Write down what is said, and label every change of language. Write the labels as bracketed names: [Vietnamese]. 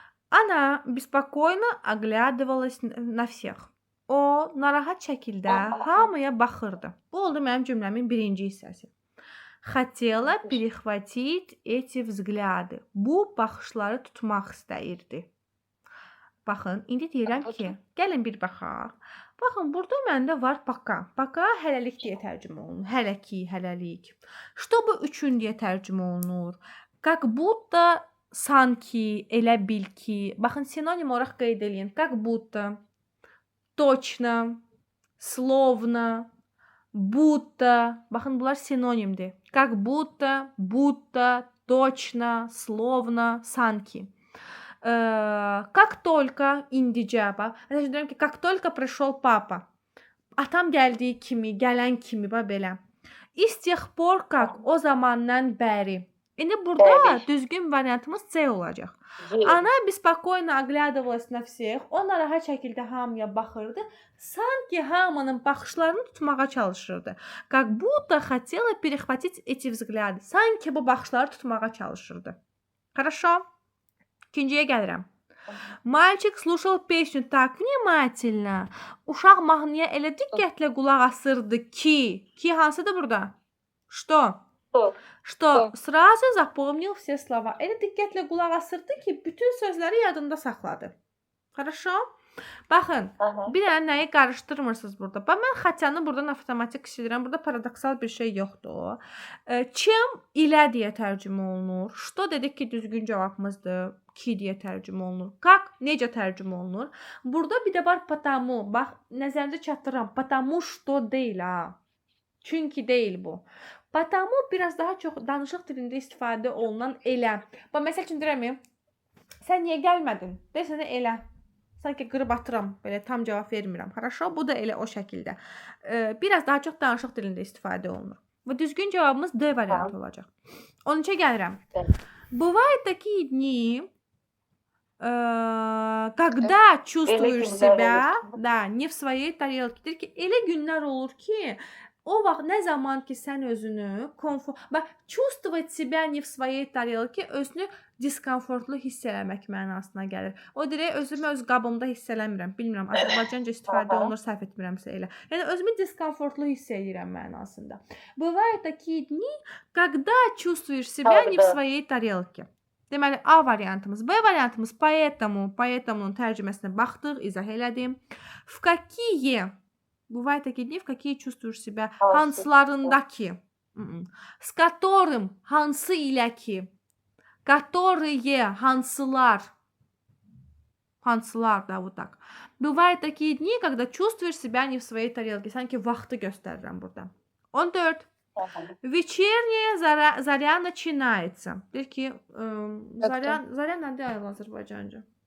[Russian] Она беспокойно оглядывалась на всех. [Azerbaijani] O narahat şəkildə hamıya baxırdı. Bu oldu mənim cümləmin birinci hissəsi. [Russian] Хотела перехватить эти взгляды. [Azerbaijani] Bu baxışları tutmaq istəyirdi. Baxın, indi deyirəm ki, gəlin bir baxaq. Baxın, burada məndə var пока. Пока hələlik deyə tərcümə olunur. Hələ ki, hələlik. Чтобы üçün deyə tərcümə olunur. [Russian] Как будто, [Azerbaijani] sanki, elə bil ki. Baxın, sinonim olaraq qeyd eləyin. [Russian] Как будто, точно, словно, будто. [Azerbaijani] Baxın, bunlar sinonimdir. [Russian] Как будто, будто, точно, словно, sanki. Как только [Azerbaijani] indicə, bax. Məsələn deyirəm ki, [Russian] как только пришел папа. [Azerbaijani] Atam gəldiyi kimi, gələn kimi, bax belə. [Russian] И с тех пор как, [Azerbaijani] o zamandan bəri. İndi burada düzgün variantımız C olacaq. [Russian] Ana беспокойно оглядывалась на всех. [Azerbaijani] O narahat şəkildə hamıya baxırdı. Sanki hamının baxışlarını tutmağa çalışırdı. [Russian] Как будто хотела перехватить эти взгляды. [Azerbaijani] Sanki bu baxışları tutmağa çalışırdı. [Russian] Хорошо? [Azerbaijani] İkinciyə gəlirəm. [Russian] Mальчик слушал песню так внимательно. [Azerbaijani] Uşaq mahnıya elə diqqətlə qulaq asırdı ki hansıdır burada? [Russian] Что? Что сразу запомнил все слова. [Azerbaijani] Elə diqqətlə qulaq asırdı ki bütün sözləri yadında saxladı. Хорошо? Baxın, Aha. bir dənə nəyi qarışdırmırsınız burada. Bax mən xaçanı buradan avtomatik işlədirəm. Burada paradoksal bir şey yoxdur. Чем ilə deyə tərcümə olunur. Что dedik ki, düzgün cavabımızdır. Ki deyə tərcümə olunur. Как necə tərcümə olunur? Burada bir də var потому. Bax, nəzərinizə çatdırıram. [Russian] Потому что [Azerbaijani] deyil ha. Çünki deyil bu. Потому biraz daha çox danışıq dilində istifadə olunan elə. Bax, məsəl üçün deyirəm, sən niyə gəlmədin? Desənə elə. Sanki qırıb atıram, belə tam cavab vermirəm. Хорошо, bu da elə o şəkildə. Biraz daha çox danışıq dilində istifadə olunur. Və düzgün cavabımız D variantı olacaq. 13-ə gəlirəm. [Russian] Bывают такие дни, когда чувствуешь себя, да, не в своей тарелке. [Azerbaijani] Deyir ki, elə günlər olur ki, o vaxt nə zaman ki sən özünü bax, [Russian] чувствовать себя не в своей тарелке [Azerbaijani] özünü diskomfortlu hiss eləmək mənasına gəlir. O deyir, özümü öz qabımda hiss eləmirəm. Bilmirəm, Azərbaycanca istifadə olunur, səhv etmirəmsə elə. Yəni özümü diskomfortlu hiss edirəm mənasında. [Russian] Bывают такие дни, когда чувствуешь себя не в своей тарелке. [Azerbaijani] Deməli, A variantımız. B variantımız поэтому-nun tərcüməsinə baxdıq, izah elədim. [Russian] В какие Bывают такие dni, в какие чувствуешь себя [Azerbaijani] hansılarındakı. [Russian] С которым [Azerbaijani] hansı ilə ki. Которые hansılar. Hansılar da [Russian] вот так. Бывают такие дни, когда чувствуешь себя не в своей тарелке. [Azerbaijani] Sanki vaxtı göstərirəm burada. 14. [Russian] Вечерняя заря начинается. [Azerbaijani] Deyir ki, zarya nədir ayol Azərbaycanca?